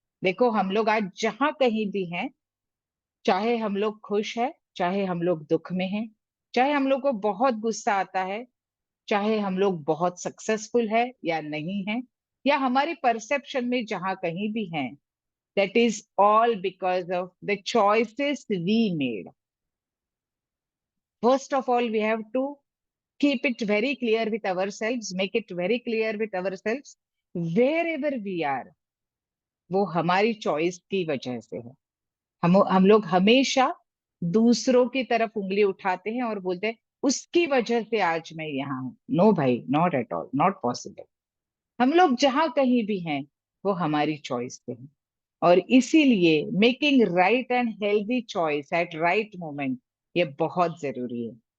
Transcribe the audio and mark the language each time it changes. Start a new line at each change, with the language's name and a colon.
Hindi: देखो हम लोग आज जहां कहीं भी हैं, चाहे हम लोग खुश है, चाहे हम लोग दुख में हैं, चाहे हम लोग को बहुत गुस्सा आता है, चाहे हम लोग बहुत सक्सेसफुल है या नहीं है, या हमारी परसेप्शन में जहां कहीं भी हैं,
English: That is all because of the choices we made. First of all we have to keep it very clear with ourselves, make it very clear with ourselves, wherever we are,
Hindi: वो हमारी choice की वजह से है। हम लोग हमेशा दूसरों की तरफ उंगली उठाते हैं और बोलते हैं उसकी वजह से आज मैं यहाँ हूं। नो भाई,
English: Not at all, not possible.
Hindi: हम लोग जहां कहीं भी हैं वो हमारी चॉइस से है। और इसीलिए
English: making right and healthy choice at right moment,
Hindi: ये बहुत जरूरी है।